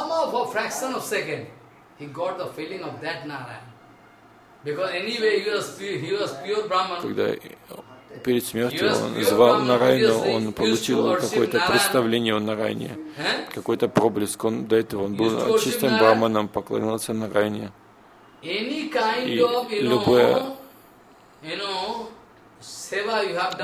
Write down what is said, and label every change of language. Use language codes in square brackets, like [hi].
[en] for a fraction of second, he got the feeling of that Narayan. Because anyway, he was pure Brahman. [ru] Когда перед смертью он звал Нараяну, он получил какое-то представление о Нараяне, какой-то проблеск. Он до этого он был чистым Брахманом, поклонялся Нараяне. [en] Any kind of, you know, seva you have done,